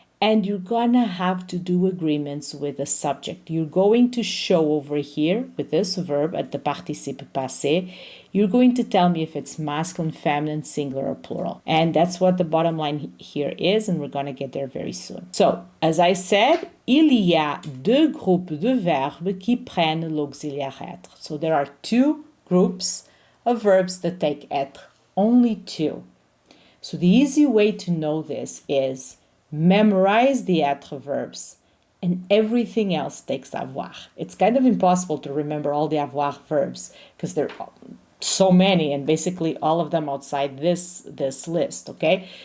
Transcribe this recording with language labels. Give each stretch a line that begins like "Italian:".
English: And you're gonna have to do agreements with the subject. You're going to show over here with this verb at the participe passé, you're going to tell me if it's masculine, feminine, singular, or plural. And that's what the bottom line here is, and we're gonna get there very soon. So, as I said,
French: il y a deux groupes de verbes qui prennent l'auxiliaire être.
English: So there are two groups of verbs that take être, only two. So the easy way to know this is memorize the être verbs, and everything else takes avoir. It's kind of impossible to remember all the avoir verbs because there are so many, and basically all of them outside this list, okay?